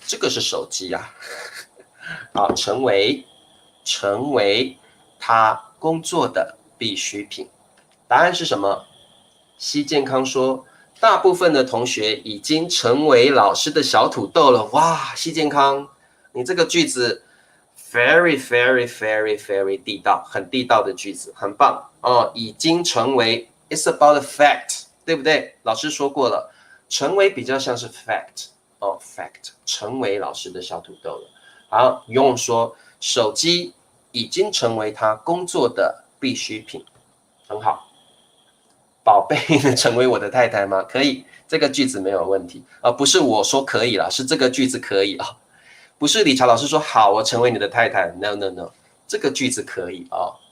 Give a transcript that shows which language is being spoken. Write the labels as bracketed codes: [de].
[zh] 这个是手机啊。好，成为他工作的必需品。答案是什么？西健康说，大部分的同学已经成为老师的小土豆了。哇，西健康，你这个句子 very very very very 地道，很地道的句子，很棒哦。 [en] 已经成为 ，it's about a fact， 对不对？ [zh] 老师说过了，成为比较像是 fact 哦 ，fact， 成为老师的小土豆了。好，用说手机已经成为他工作的必需品，很好。宝贝能成为我的太太吗？可以，这个句子没有问题啊，不是我说可以啦，是这个句子可以啊，不是理查老师说好，我成为你的太太 ，no no no， 这个句子可以哦。